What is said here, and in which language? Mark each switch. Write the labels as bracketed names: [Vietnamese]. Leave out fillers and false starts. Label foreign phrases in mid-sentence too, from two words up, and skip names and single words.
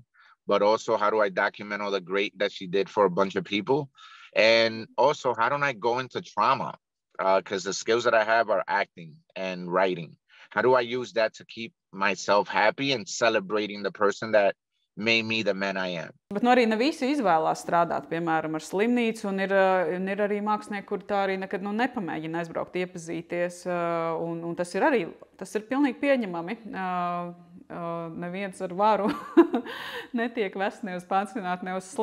[English] But also, how do I document all the great that she did for a bunch of people? And also, how don't I go into trauma? Because the skills that I have are acting and writing. How do I use that to keep myself happy and celebrating the person that made me the man I am? [Latvian] Bet arī ne visi izvēlās strādāt, piemēram, ar slimnīcu, un ir arī mākslinieki, kuri tā arī nekad nepamēģina aizbraukt, iepazīties, un tas ir pilnīgi pieņemami. Neviens ar varu netiek vests ne uz pansionātu, ne uz